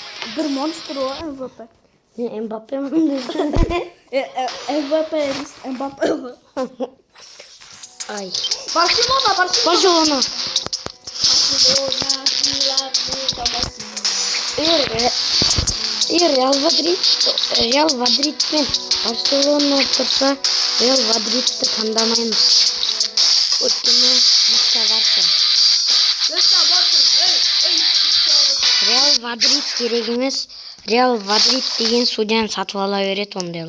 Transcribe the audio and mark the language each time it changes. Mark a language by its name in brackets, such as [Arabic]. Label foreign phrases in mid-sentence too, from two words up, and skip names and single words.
[Kazakh] бір монстр ғой МВП. Мен Мбаппемін десем. МВП емес, Мбаппе ғой. Ай. Барселона. Барселона. Реал Мадрид пен Барселона тұрса, Реал Мадридті таңдамаймыз. Өйткені Барса. Реал Мадрид керек емес. Реал Мадрид деген судьяны сатып ала береді ондайлар.